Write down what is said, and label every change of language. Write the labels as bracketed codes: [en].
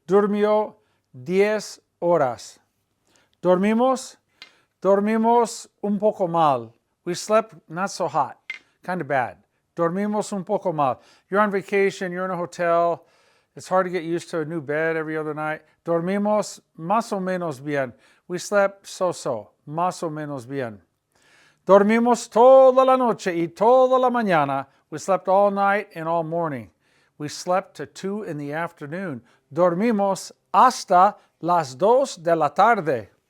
[es] Durmió 10 horas. Dormimos. Dormimos un poco mal. [en] We slept not so hot, kind of bad. [es] Dormimos un poco mal. [en] You're on vacation, you're in a hotel. It's hard to get used to a new bed every other night. [es] Dormimos más o menos bien. [en] We slept so-so, [es] más o menos bien. Dormimos toda la noche y toda la mañana. [en] We slept all night and all morning. We slept to 2 in the afternoon. [es] Dormimos hasta las 2 de la tarde.